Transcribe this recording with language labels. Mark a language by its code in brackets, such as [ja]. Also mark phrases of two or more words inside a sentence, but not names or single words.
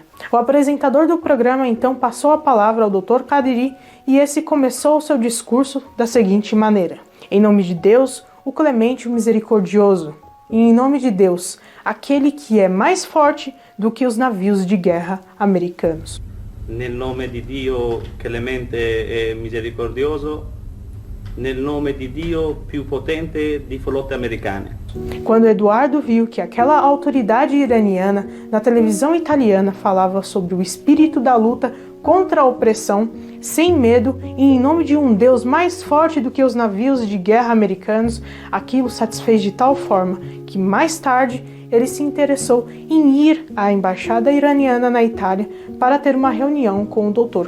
[pt] O apresentador do programa então passou a palavra ao Dr. Qadiri e esse começou o seu discurso da seguinte maneira: "Em nome de Deus, o Clemente, o Misericordioso, e em nome de Deus, aquele que é mais forte do que os navios de guerra americanos." [it] Nel nome di Dio Clemente e Misericordioso, nel nome di Dio più potente di flotte americane. [pt] Quando Eduardo viu que aquela autoridade iraniana na televisão italiana falava sobre o espírito da luta contra a opressão, sem medo e em nome de um Deus mais forte do que os navios de guerra americanos, aquilo satisfez de tal forma que mais tarde ele se interessou em ir à embaixada iraniana na Itália para ter uma reunião com o Dr.